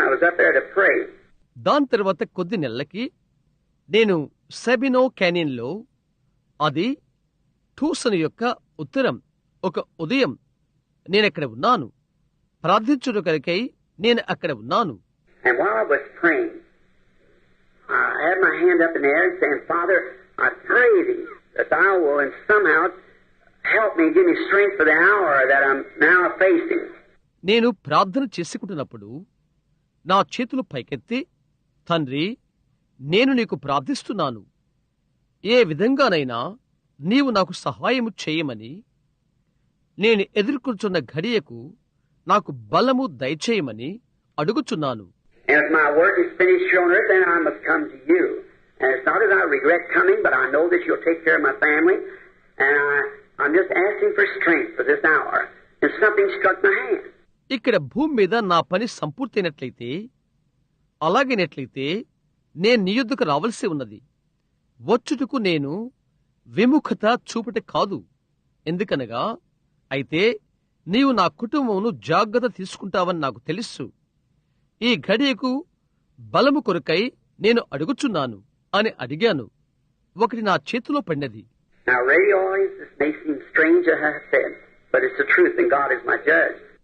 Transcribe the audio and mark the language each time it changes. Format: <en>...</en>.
<en>I was up there to pray.</en> <te>దాని తర్వాత కొద్ది నెలలకి నేను సెబినో క్యానియన్లో, అది ట్యూసన్ యొక్క ఉత్తరం, ఒక ఉదయం నేనక్కడ ఉన్నాను, ప్రార్థించుట కొరకై నేను అక్కడ ఉన్నాను.</te> <en>And while I was praying, I had my hand up in the air and saying, Father, I pray thee that thou will and somehow help me, give me strength for the hour that I'm now facing.</en> <te>నేను ప్రార్థన చేసుకుంటున్నప్పుడు నా చేతులు పైకెత్తి, తండ్రి, నేను నీకు ప్రార్థిస్తున్నాను, ఏ విధంగానైనా నీవు నాకు సహాయము చేయమని, నేను ఎదుర్కొంటున్న ఘడియకు నాకు బలము దయచేయమని అడుగుచున్నాను.</te> <en>And if my work is finished here on earth, then I must come to you. And it's not that I regret coming, but I know that you'll take care of my family. And I'm just asking for strength for this hour. And something struck my hand.</en> <te>ఇక్కడ భూమి మీద నా పని సంపూర్తయినట్లయితే, అలాగైనట్లయితే నేను నీ యొద్దకు రావలసి ఉన్నది. వచ్చుటకు నేను విముఖత చూపుట కాదు, ఎందుకనగా అయితే నీవు నా కుటుంబమును జాగ్రత్త తీసుకుంటావని నాకు తెలుసు. ఈ ఘడియకు బలము కొరకై నేను అడుగుచున్నాను అని అడిగాను. ఒకటి నా చేతిలో పడినది.</te> <en>Now, radio audience, this may seem strange as I said, but it's the truth and God is my judge.</en>